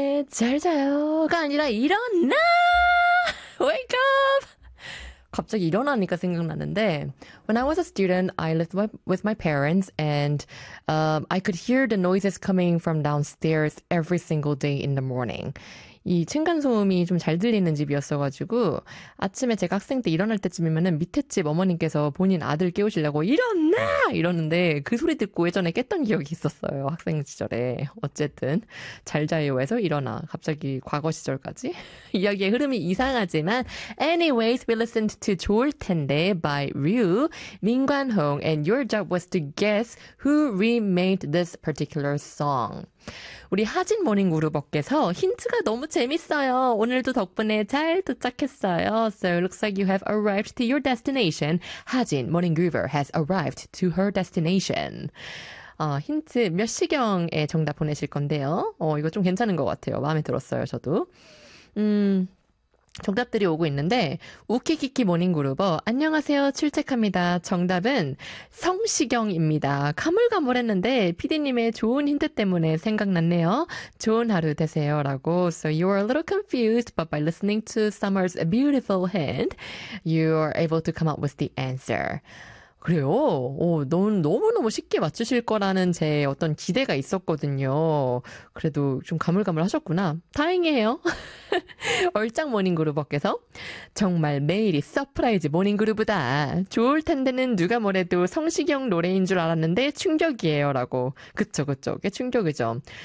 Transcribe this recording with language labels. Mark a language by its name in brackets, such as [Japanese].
[Korean] 잘 자요가 아니라 일어나! [English] Wake up! [Korean] 갑자기 일어나니까 생각났는데 [English] When I was a student, I lived with my parents and I could hear the noises coming from downstairs every single day in the morning. [Korean] 이 층간소음이 좀잘 들리는 집이었어가지고 아침에 제가 학생 때 일어날 때쯤이면은 밑에 집 어머님께서 본인 아들 깨우시려고 일어나! 이러는데 그 소리 듣고 예전에 깼던 기억이 있었어요. 학생 시절에. 어쨌든 잘 자요에서 일어나. 갑자기 과거 시절까지. 이야기의 흐름이 이상하지만 [English] Anyways, we listened to 좋을 텐데 by Ryu, 민관홍 and your job was to guess who remade this particular song. [Korean] 우리 하진 모닝 그룹업께서 힌트가 너무 재밌어요. 오늘도 덕분에 잘 도착했어요. [English] So it looks like you have arrived to your destination. 하진 모닝 그룹업 has arrived to her destination. [Korean] 힌트 몇 시경에 정답 보내실 건데요. 이거 좀 괜찮은 것 같아요. 마음에 들었어요, 저도. 정답들이 오고 있는데 우키키키 모닝그룹어 안녕하세요 출첵합니다. 정답은 성시경입니다. 가물가물했는데 피디님의 좋은 힌트 때문에 생각났네요. 좋은 하루 되세요라고. [English] So you are a little confused, but by listening to Summer's beautiful hint, you are able to come up with the answer. [Korean] 그래요? 너무너무 쉽게 맞추실 거라는 제 어떤 기대가 있었거든요. 그래도 좀 가물가물하셨구나. 다행이에요. 얼짱 모닝그룹업께서 정말 매일이 서프라이즈 모닝그룹이다. 좋을 텐데는 누가 뭐래도 성시경 노래인 줄 알았는데 충격이에요라고. 그쵸 그쵸. 꽤 충격이죠.